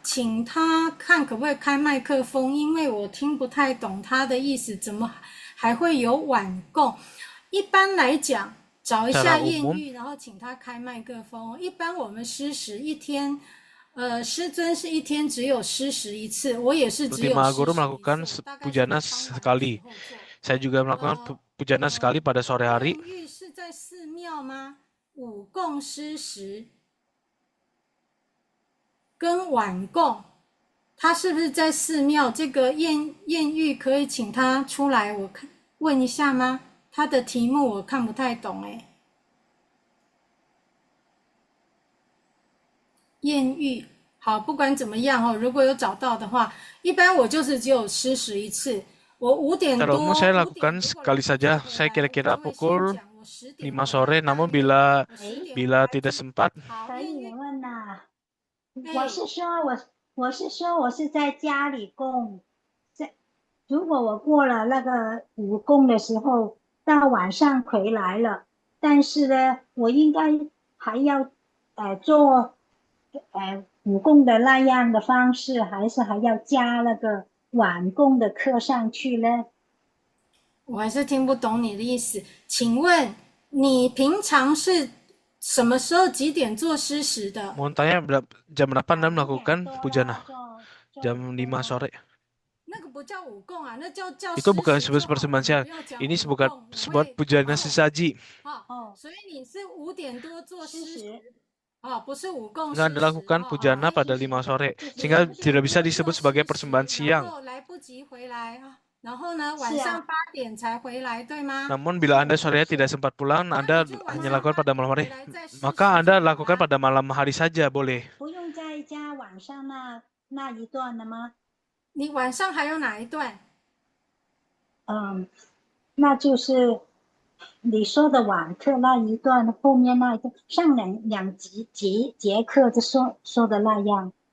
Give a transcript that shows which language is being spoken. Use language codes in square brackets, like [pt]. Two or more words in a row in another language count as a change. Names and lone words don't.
[zh] 请他看可不可以开麦克风，因为我听不太懂他的意思，怎么还会有晚供？一般来讲，找一下艳遇，然后请他开麦克风。一般我们施食一天，师尊是一天只有施食一次，我也是只有施食 [id] Guru [zh] 一 [id] melakukan [zh] 次，大概是 [id] pujana [zh] 傍晚的 [id] sekali. [zh] 时候做。 [id] Saya juga melakukan pujana sekali pada sore hari. [zh] 艳遇是在寺庙吗？午供施食跟晚供，他是不是在寺庙？这个艳遇可以请他出来，我看问一下吗？他的题目我看不太懂哎。艳遇，好，不管怎么样哦，如果有找到的话，一般我就是只有施食一次。我5点 [id] Secara [zh] 多 [id] umum saya lakukan sekali saja. Saya kira-kira pukul 5 sore. Namun bila tidak sempat, [zh] 可以问呐、我是说我是在家里供，如果我过了那个午供的时候，到晚上回来了，但是呢，我应该还要做午供的那样的方式，还是还要加那个晚供的课上去呢？我还是听不懂你的意思，请问你平常是什么时候几点做施食的？ [id] mohon tanya jam 8 Anda melakukan pujana? Jam 5 sore. [zh] 那个不叫午供啊，那叫 [id] Itu bukan [zh] 施食 [id] sebuah [zh] 就好了， [id] persembahan. [zh] 不要讲 [id] Ini [zh] 午供， [id] sebuah [zh] 我会 [id] pujana sesaji. [zh] 所以你是5点多做施食，不是午供 [id] Nggak Anda lakukan pujana pada 5 sore, sehingga tidak bisa disebut sebagai persembahan siang. [zh] 来不及回来啊，然后呢晚上8点才回来，对吗？ [id] Namun bila Anda sorenya tidak sempat pulang, Anda hanya lakukan pada malam hari, maka Anda lakukan pada malam hari saja boleh. [zh] 不用再加晚上那一段了吗？你晚上还有哪一段？那就是你说的晚课那一段，后面那一段上两节课就说的那样，